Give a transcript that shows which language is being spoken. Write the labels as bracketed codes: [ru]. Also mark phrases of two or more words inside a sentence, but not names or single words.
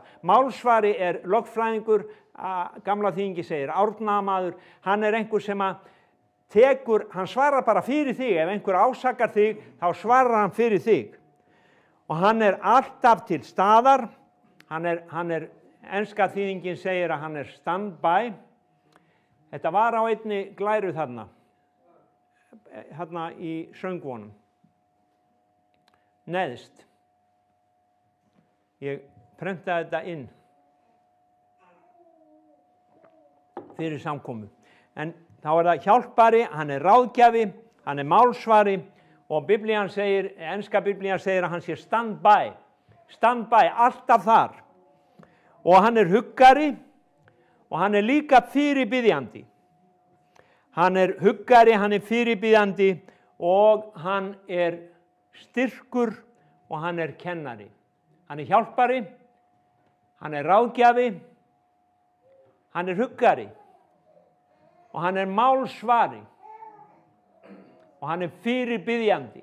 [is] Málsvari er lögfræðingur, gamla þýðingi segir, árnamaður. Hann er einhver sem að hann svarar bara fyrir þig. Ef einhver ásakar þig, þá svarar hann fyrir þig. Og hann er alltaf til staðar. Enska þýðingin segir að hann er [en] stand-by. [is] Þetta var á einni glæru þarna í söngvonum. Neðst. Ég prentaði þetta inn fyrir samkomu. En þá er það hjálpari, hann er ráðgjafi, hann er málsvari og Biblían segir, enska Biblían segir að hann sé [en] stand-by. Stand-by, [is] alltaf þar. Og hann er huggari og hann er líka fyrirbiðjandi. Hann er huggari, hann er fyrirbiðjandi og hann er styrkur og hann er kennari. Hann er hjálpari, hann er ráðgjafi, hann er huggari og hann er málsvari og hann er fyrirbiðjandi.